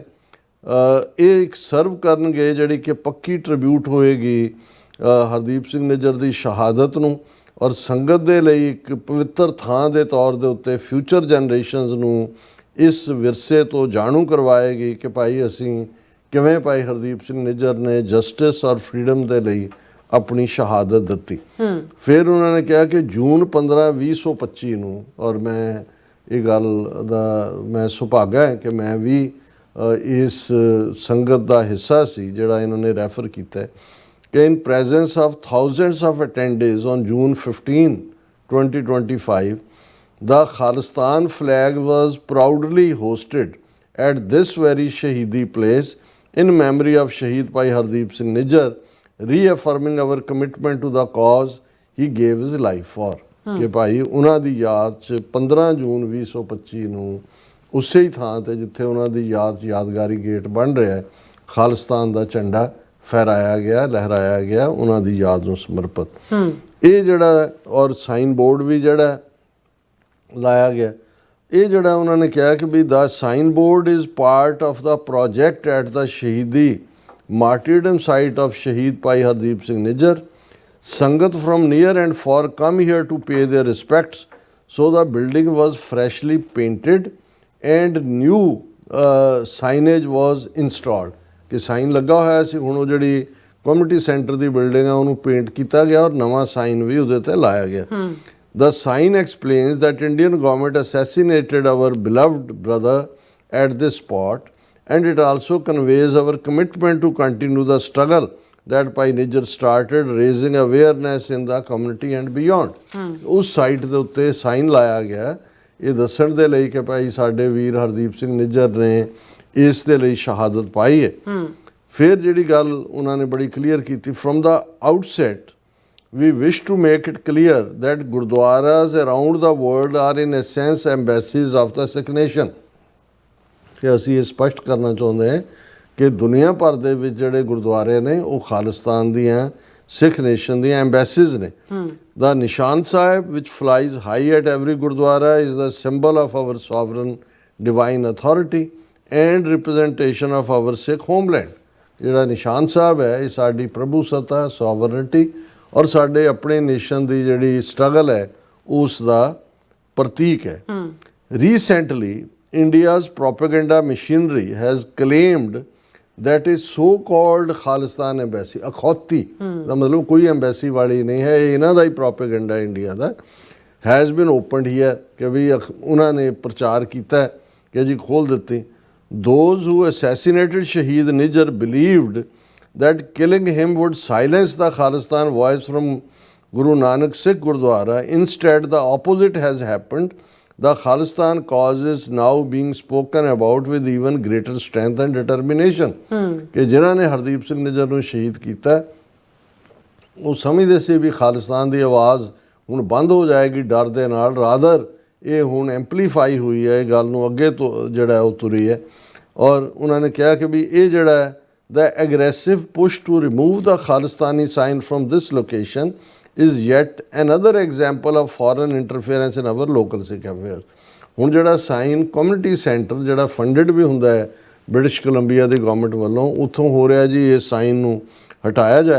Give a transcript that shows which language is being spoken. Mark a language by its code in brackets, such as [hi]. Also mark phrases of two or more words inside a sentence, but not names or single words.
[pa] ਇਹ ਇੱਕ ਸਰਵ ਕਰਨਗੇ ਜਿਹੜੀ ਕਿ ਪੱਕੀ ਟ੍ਰਿਬਿਊਟ ਹੋਏਗੀ ਹਰਦੀਪ ਸਿੰਘ ਨਿੱਜਰ ਦੀ ਸ਼ਹਾਦਤ ਨੂੰ ਔਰ ਸੰਗਤ ਦੇ ਲਈ ਇੱਕ ਪਵਿੱਤਰ ਥਾਂ ਦੇ ਤੌਰ ਦੇ ਉੱਤੇ [en] future generations [pa] ਨੂੰ ਇਸ ਵਿਰਸੇ ਤੋਂ ਜਾਣੂ ਕਰਵਾਏਗੀ ਕਿ ਭਾਈ ਅਸੀਂ ਕਿਵੇਂ ਭਾਈ ਹਰਦੀਪ ਸਿੰਘ ਨਿੱਜਰ ਨੇ ਜਸਟਿਸ ਔਰ ਫਰੀडम ਦੇ ਲਈ ਆਪਣੀ ਸ਼ਹਾਦਤ ਦਿੱਤੀ। ਫਿਰ ਉਹਨਾਂ ਨੇ ਕਿਹਾ ਕਿ ਜੂਨ 15 2025 ਨੂੰ, ਔਰ ਮੈਂ ਇਹ ਗੱਲ ਦਾ ਮੈਂ ਸੁਭਾਗਾ ਹੈ ਕਿ ਮੈਂ ਵੀ ਇਸ ਸੰਗਤ ਦਾ ਹਿੱਸਾ ਸੀ ਜਿਹੜਾ ਇਹਨਾਂ ਨੇ ਰੈਫਰ ਕੀਤਾ ਹੈ ਕਿ [en] in presence of thousands of attendees on June 15, 2025, the Khalistan flag was proudly hosted at this very Shahidi place in memory of Shaheed Bhai Hardeep Singh Nijjar, reaffirming our commitment to the cause he gave his life for। [pa] ਕਿ ਭਾਈ ਉਹਨਾਂ ਦੀ ਯਾਦ 'ਚ 15 ਜੂਨ 2025 ਨੂੰ ਉਸੇ ਹੀ ਥਾਂ ਤੇ ਜਿੱਥੇ ਉਹਨਾਂ ਦੀ ਯਾਦਗਾਰੀ ਗੇਟ ਬਣ ਰਿਹਾ ਹੈ, ਖਾਲਿਸਤਾਨ ਦਾ ਝੰਡਾ ਫਹਿਰਾਇਆ ਗਿਆ, ਲਹਿਰਾਇਆ ਗਿਆ ਉਹਨਾਂ ਦੀ ਯਾਦ ਨੂੰ ਸਮਰਪਿਤ। ਇਹ ਜਿਹੜਾ ਔਰ [en] sign board [pa] ਵੀ ਜਿਹੜਾ ਲਾਇਆ ਗਿਆ, ਇਹ ਜਿਹੜਾ ਉਹਨਾਂ ਨੇ ਕਿਹਾ ਕਿ ਵੀ [en] the sign board is part of the project at the Shahidi martyrdom site of Shaheed Bhai Hardeep Singh Nijjar. ਸੰਗਤ from near and far come here to pay their respects, so the building was freshly painted and new signage was installed। [pa] ਕਿ ਸਾਈਨ ਲੱਗਾ ਹੋਇਆ ਸੀ, ਹੁਣ ਉਹ ਜਿਹੜੀ [en] community centre [pa] ਦੀ ਬਿਲਡਿੰਗ ਆ ਉਹਨੂੰ ਪੇਂਟ ਕੀਤਾ ਗਿਆ ਔਰ ਨਵਾਂ ਸਾਈਨ ਵੀ ਉਹਦੇ ਤੇ ਲਾਇਆ ਗਿਆ। [en] The sign explains that Indian government assassinated our beloved brother at this spot, and it also conveys our commitment to continue the struggle that Bhai Nijjar started, raising awareness in the community and beyond। [pa] ਉਸ ਸਾਈਟ ਦੇ ਉੱਤੇ ਸਾਈਨ ਲਾਇਆ ਗਿਆ ਇਹ ਦੱਸਣ ਦੇ ਲਈ ਕਿ ਭਾਈ ਸਾਡੇ ਵੀਰ ਹਰਦੀਪ ਸਿੰਘ ਨਿੱਜਰ ਨੇ ਇਸ ਦੇ ਲਈ ਸ਼ਹਾਦਤ ਪਾਈ ਹੈ। ਫਿਰ ਜਿਹੜੀ ਗੱਲ ਉਹਨਾਂ ਨੇ ਬੜੀ ਕਲੀਅਰ ਕੀਤੀ, [en] from the outset we wish to make it clear that gurdwaras around the world are in essence embassies of the Sikh nation। [pa] ਕਿ ਅਸੀਂ ਇਹ ਸਪਸ਼ਟ ਕਰਨਾ ਚਾਹੁੰਦੇ ਹਾਂ ਕਿ ਦੁਨੀਆ ਭਰ ਦੇ ਵਿੱਚ ਜਿਹੜੇ ਗੁਰਦੁਆਰੇ ਨੇ ਉਹ ਖਾਲਿਸਤਾਨ ਦੀਆਂ [en] Sikh nation [pa] ਦੀਆਂ ਐਮਬੈਸੀਜ਼ ਨੇ। [en] ਦਾ ਨਿਸ਼ਾਨ ਸਾਹਿਬ which flies high at every gurdwara is the symbol of our sovereign divine authority and representation of our Sikh homeland। [pa] ਜਿਹੜਾ ਨਿਸ਼ਾਨ ਸਾਹਿਬ ਹੈ ਇਹ ਸਾਡੀ ਪ੍ਰਭੂ ਸੱਤਾ, ਸੋਵਰਨਟੀ ਔਰ ਸਾਡੇ ਆਪਣੇ ਨੇਸ਼ਨ ਦੀ ਜਿਹੜੀ ਸਟਰਗਲ ਹੈ ਉਸ ਦਾ ਪ੍ਰਤੀਕ ਹੈ। [en] ਰੀਸੈਂਟਲੀ India's propaganda machinery has claimed that is so-called Khalistan embassy, [pa] ਅਖੌਤੀ ਦਾ ਮਤਲਬ ਕੋਈ ਐਮਬੈਸੀ ਵਾਲੀ ਨਹੀਂ ਹੈ, ਇਹ ਇਹਨਾਂ ਦਾ ਹੀ ਪ੍ਰੋਪੇਗੈਂਡਾ ਇੰਡੀਆ ਦਾ, [en] has been opened here [pa] ਕਿ ਵੀ ਉਹਨਾਂ ਨੇ ਪ੍ਰਚਾਰ ਕੀਤਾ ਕਿ ਜੀ ਖੋਲ ਦਿੱਤੀ। [en] Those who assassinated Shaheed Nijjar believed that killing him would silence the Khalistan voice from Guru Nanak Sikh Gurdwara. Instead, the opposite has happened। The Khalistan cause is now being spoken about with even greater strength and determination। [pa] ਕਿ ਜਿਨ੍ਹਾਂ ਨੇ ਹਰਦੀਪ ਸਿੰਘ ਨਿੱਜਰ ਨੂੰ ਸ਼ਹੀਦ ਕੀਤਾ ਉਹ ਸਮਝਦੇ ਸੀ ਵੀ ਖਾਲਿਸਤਾਨ ਦੀ ਆਵਾਜ਼ ਹੁਣ ਬੰਦ ਹੋ ਜਾਏਗੀ ਡਰ ਦੇ ਨਾਲ, ਰਾਦਰ ਇਹ ਹੁਣ ਐਂਪਲੀਫਾਈ ਹੋਈ ਹੈ, ਇਹ ਗੱਲ ਨੂੰ ਅੱਗੇ ਤੋਂ ਜਿਹੜਾ ਉਹ ਤੁਰੀ ਹੈ। ਔਰ ਉਹਨਾਂ ਨੇ ਕਿਹਾ ਕਿ ਵੀ ਇਹ ਜਿਹੜਾ ਹੈ [en] the aggressive push to remove the Khalistani sign from this location is yet another example of foreign interference in our local Sikh affairs। [pa] ਹੁਣ ਜਿਹੜਾ ਸਾਈਨ [en] community centre [pa] ਜਿਹੜਾ ਫੰਡਡ ਵੀ ਹੁੰਦਾ ਹੈ ਬ੍ਰਿਟਿਸ਼ ਕੋਲੰਬੀਆ ਦੀ ਗਵਰਨਮੈਂਟ ਵੱਲੋਂ, ਉੱਥੋਂ ਹੋ ਰਿਹਾ ਜੀ ਇਹ ਸਾਈਨ ਨੂੰ ਹਟਾਇਆ ਜਾਏ।